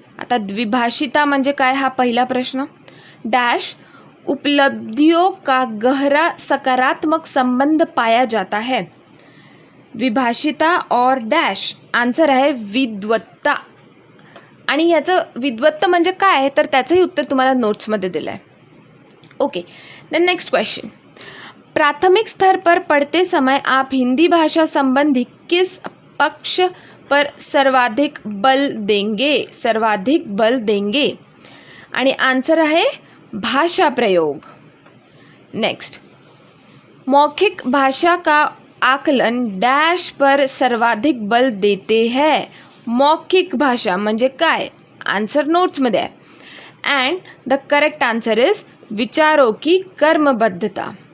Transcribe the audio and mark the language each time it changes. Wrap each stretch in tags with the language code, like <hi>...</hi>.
<mr>आता द्विभाषिता म्हणजे काय हा पहिला प्रश्न.</mr> <hi>डैश उपलब्धियों का गहरा सकारात्मक संबंध पाया जाता है. द्विभाषिता और डैश.</hi> <mr>आन्सर आहे विद्वत्ता. आणि याचं विद्वत्ता म्हणजे काय तर त्याचंही उत्तर तुम्हाला नोट्समध्ये दिलं आहे.</mr> <en>okay, then next question,</en> <hi>प्राथमिक स्तर पर पढ़ते समय आप हिंदी भाषा संबंधी किस पक्ष पर सर्वाधिक बल देंगे. सर्वाधिक बल देंगे.</hi> <mr>आणि आन्सर आहे भाषा प्रयोग.</mr> <hi>नेक्स्ट, मौखिक भाषा का आकलन डैश पर सर्वाधिक बल देते हैं.</hi> <mr>मौखिक भाषा म्हणजे काय. आन्सर नोट्समध्ये आहे.</mr> <en>and the correct answer is</en> <hi>विचारों की कर्मबद्धता.</hi>